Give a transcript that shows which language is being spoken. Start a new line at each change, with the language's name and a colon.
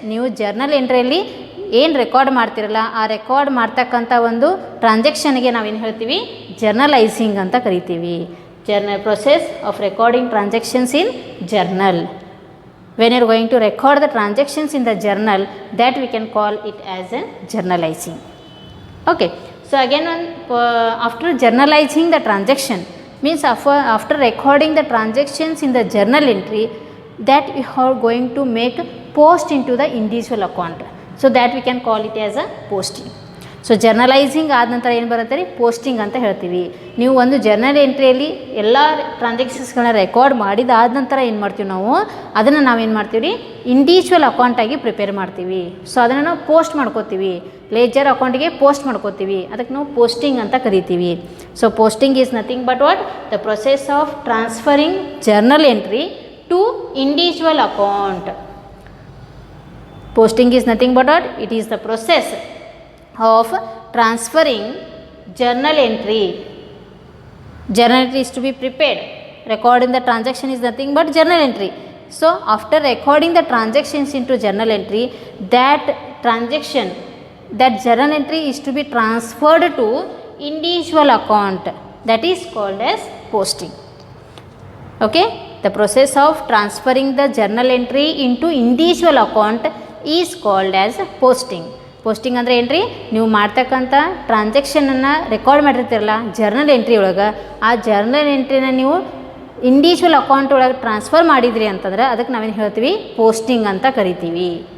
Kannada: ನೀವು ಜರ್ನಲ್ ಎಂಟ್ರಿಯಲ್ಲಿ ಏನು ರೆಕಾರ್ಡ್ ಮಾಡ್ತಿರಲ್ಲ, ಆ ರೆಕಾರ್ಡ್ ಮಾಡ್ತಕ್ಕಂಥ ಒಂದು ಟ್ರಾನ್ಸಾಕ್ಷನ್ಗೆ ನಾವೇನು ಹೇಳ್ತೀವಿ, ಜರ್ನಲೈಸಿಂಗ್ ಅಂತ ಕರಿತೀವಿ.
English: Process of recording transactions in journal. When you are going to record the transactions in the journal, that we can call it as a journalizing. Okay, so again after journalizing the transaction, means after recording the transactions in the journal entry, that we are going to make post into the individual account. So that we can call it as a posting.
Kannada: So journalising ಆದ ನಂತರ ಏನು ಬರುತ್ತೆ ರೀ, posting ಅಂತ ಹೇಳ್ತೀವಿ. ನೀವು ಒಂದು journal ಎಂಟ್ರಿಯಲ್ಲಿ ಎಲ್ಲ ಟ್ರಾನ್ಸಾಕ್ಷನ್ಸ್ಗಳನ್ನ ರೆಕಾರ್ಡ್ ಮಾಡಿದಾದ ನಂತರ ಏನು ಮಾಡ್ತೀವಿ ನಾವು, ಅದನ್ನು ನಾವೇನು ಮಾಡ್ತೀವಿ ರೀ, ಇಂಡಿವಿಜುವಲ್ ಅಕೌಂಟಾಗಿ ಪ್ರಿಪೇರ್ ಮಾಡ್ತೀವಿ. ಸೊ ಅದನ್ನು ನಾವು ಪೋಸ್ಟ್ ಮಾಡ್ಕೋತೀವಿ, ಲೇಜರ್ ಅಕೌಂಟಿಗೆ ಪೋಸ್ಟ್ ಮಾಡ್ಕೋತೀವಿ. ಅದಕ್ಕೆ ನಾವು ಪೋಸ್ಟಿಂಗ್ ಅಂತ ಕರಿತೀವಿ.
English: So posting is nothing but what, the process of transferring journal entry to individual account. Posting is nothing but what, it is the process of transferring journal entry. Journal entry is to be prepared. Recording the transaction is nothing but journal entry. So after recording the transactions into journal entry, that transaction, that journal entry is to be transferred to individual account, that is called as posting. Okay, The process of transferring the journal entry into individual account is called as posting.
Kannada: Posting ಅಂದರೆ ಏನು ರೀ, ನೀವು ಮಾಡ್ತಕ್ಕಂಥ ಟ್ರಾನ್ಸಾಕ್ಷನನ್ನು record ಮಾಡಿರ್ತೀರಲ್ಲ journal entry ಒಳಗೆ, ಆ journal ಎಂಟ್ರಿನ ನೀವು individual account ಒಳಗೆ ಟ್ರಾನ್ಸ್ಫರ್ ಮಾಡಿದ್ರಿ ಅಂತಂದ್ರೆ ಅದಕ್ಕೆ ನಾವೇನು ಹೇಳ್ತೀವಿ, ಪೋಸ್ಟಿಂಗ್ ಅಂತ ಕರಿತೀವಿ.